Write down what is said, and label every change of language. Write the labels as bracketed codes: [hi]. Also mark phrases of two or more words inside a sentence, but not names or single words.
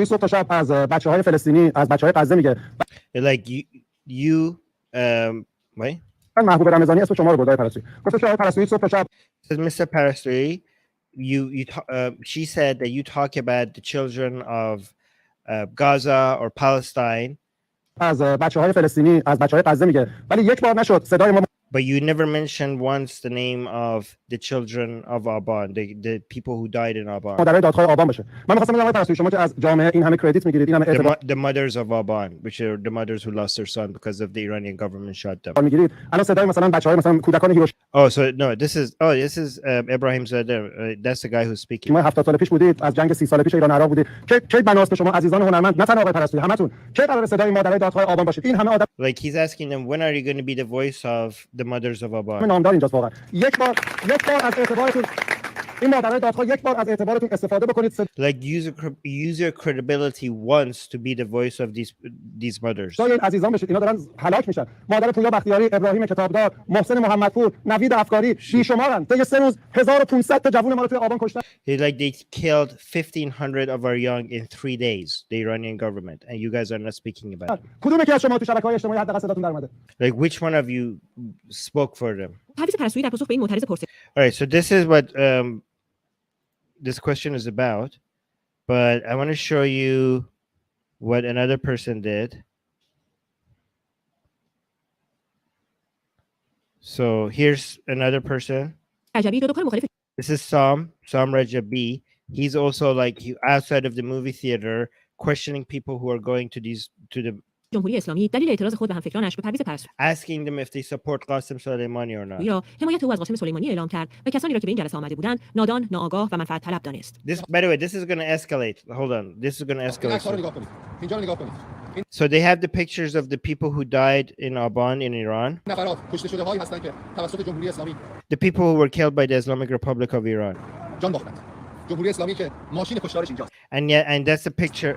[en] Like you wait. Says Mr. Parastui, she said that you talk about the children of Gaza or Palestine [fa] از بچه‌های فلسطینی از بچه‌های غزه میگه ولی یک بار نشد صدای ما [en] But you never mentioned once the name of the children of Aban, the people who died in Aban. [fa] مادرای دادخواه آبان باشه. من می‌خواستم بگم پرستوی شما که از جامعه این همه کردیت میگیرید این همه اعتبار [en] The mothers of Aban, which are the mothers who lost their son because of the Iranian government shot them. [fa] میگیرید. الان صدای مثلا بچه‌های مثلا کودکان هیروشیما [en] Oh, so no, this is Ibrahim Zadeh. That's the guy who's speaking. [fa] 70 سال پیش بودید از جنگ 30 سال پیش ایران عراق بودید. کی بناست به شما عزیزان هنرمند نه تنها آقای پرستوی همتون کی قرار صدای مادرای دادخواه آبان باشید. این همه آدم [en] Like he's asking them, when are you going to be the voice of the mothers of Aban? [fa] نامدار اینجاست واقعا. یک بار از اعتبارتون این مادرای دادخواه یک بار از اعتبارتون استفاده بکنید. [en] Like use your credibility once to be the voice of these mothers. [fa] این عزیزان بشید اینا دارن هلاک میشن. مادر پویا بختیاری، ابراهیم کتابدار، محسن محمدپور، نوید افکاری بیشمارن. طی 3 روز 1500 تا جوون ما رو توی آبان کشتن. [en] They killed 1500 of our young in 3 days, the Iranian government, and you guys are not speaking about it. [fa] کدوم یکی از شما تو شبکه‌های اجتماعی حداقل صداتون در اومده؟ [en] Like which one of you spoke for them? [fa] پرویز پرستویی در پاسخ به این معترض پرسید. [en] All right, so this is what this question is about, but I want to show you what another person did. So here's another person. [fa] رجبی دو کار مخالف. [en] This is Sam Rajabi. He's also like outside of the movie theater questioning people who are going to the [fa] جمهوری اسلامی دلیل اعتراض خود به همفکرانش به پرویز پرستویی [en] asking them if they support Qasem Soleimani or not. [fa] را حمایت او از قاسم سلیمانی اعلام کرد و کسانی را که به این جلسه آمده بودند نادان، ناآگاه و منفعت طلب دانست. [en] This, by the way, this is going to escalate. Hold on. This is going to escalate. So they have the pictures of the people who died in Aban in Iran. The people who were killed by the Islamic Republic of Iran. And that's the picture.